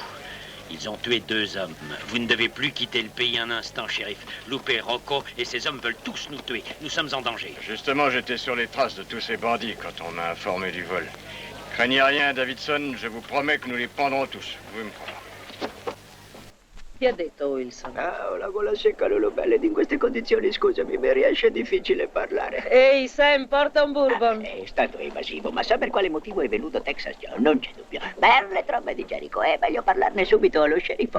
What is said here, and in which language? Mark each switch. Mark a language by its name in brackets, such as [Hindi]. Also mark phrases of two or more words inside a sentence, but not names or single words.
[French] Ils ont tué 2 hommes. Vous ne devez plus quitter le pays un instant, shérif. Loupé, Rocco et ces hommes veulent tous nous tuer. Nous sommes en danger. Justement, j'étais sur les traces de tous ces bandits quand on m'a informé du vol. Craignez rien, Davidson, je vous promets que nous les prendrons tous. Vous me croire. [Italian] Chi ha detto Wilson? Ah, ho la gola secca, Loulou Belle, ed in queste condizioni, scusami, mi riesce difficile parlare. Ehi, Sam, porta un bourbon. È stato evasivo, ma sa per quale motivo è venuto Texas Joe? Non c'è dubbio. Per le trombe di Jericho, è meglio parlarne subito allo sceriffo.